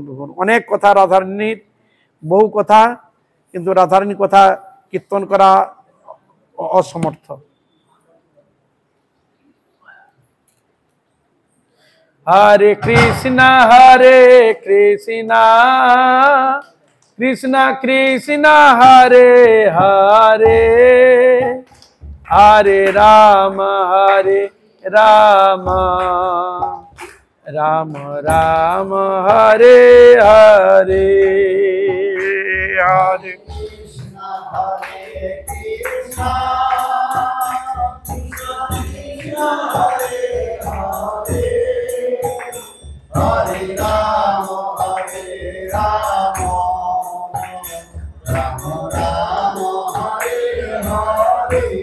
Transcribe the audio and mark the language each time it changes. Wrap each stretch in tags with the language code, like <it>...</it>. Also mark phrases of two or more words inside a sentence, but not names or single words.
<bn>অনেক কথা রাধারানীর, বহু কথা, কিন্তু রাধারানীর কথা কীর্তন করা অসমর্থ।</bn> <sa>হরে কৃষ্ণ কৃষ্ণ কৃষ্ণ হরে হরে, হরে রাম রাম রাম রাম হরে হরে। হরে কৃষ্ণ কৃষ্ণ কৃষ্ণ হরে হরে, হরে রাম রাম রাম হরে হরে।</sa>